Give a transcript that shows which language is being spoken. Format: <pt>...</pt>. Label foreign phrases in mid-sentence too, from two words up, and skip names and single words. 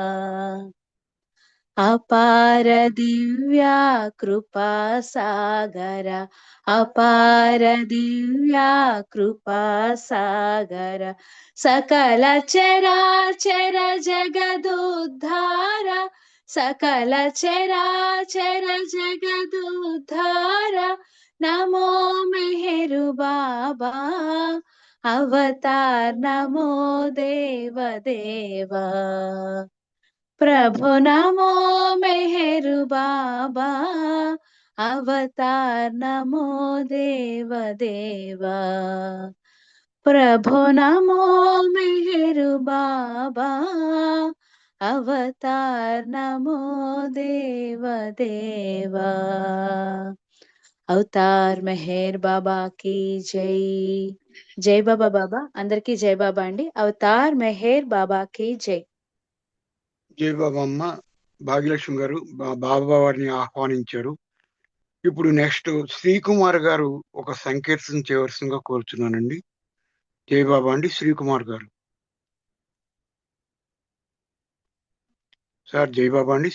<sa>అపార దివ్యా కృపా సాగర అపార దివ్యా కృపా సాగర సకల చరాచర జగదుద్ధార సకల చరాచర జగదుద్ధార నమో మెహరు బాబా అవతార్ నమో దేవ దేవా। प्रभु नमो मेहरु बाबा अवतार नमो देव देवा। प्रभु नमो मेहरु बाबा अवतार नमो देव देवा।</sa> <hi>అవతార్ మెహర్ బాబా की जय।</hi> <te>జై బాబా బాబా అందరికీ జై బాబా అండి।</te> <hi>అవతార్ మెహర్ బాబా की जय।</hi> <te>జై బాబా అమ్మ. భాగ్యలక్ష్మి గారు బాబా వారిని ఆహ్వానించారు. ఇప్పుడు నెక్స్ట్ శ్రీకుమార్ గారు ఒక సంకీర్తన చేయవలసిందిగా కోరుచున్నానండి. జై బాబా అండి. శ్రీకుమార్ గారు సార్. జై బాబా అండి.</te>